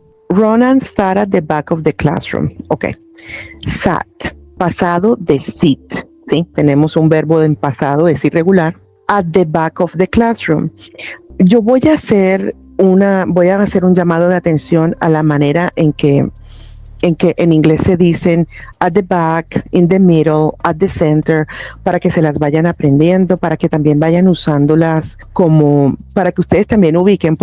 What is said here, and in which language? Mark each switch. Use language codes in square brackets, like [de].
[en] Ronan sat at the back of the classroom. [es] Ok. Sat, pasado de sit. ¿Sí? Tenemos un verbo en pasado, es irregular. [en] At the back of the classroom. [es] Yo voy a hacer un llamado de atención a la manera en que en inglés se dicen [en] at the back, in the middle, at the center, [es] para que se las vayan aprendiendo, para que también vayan usándolas como para que ustedes también ubiquen.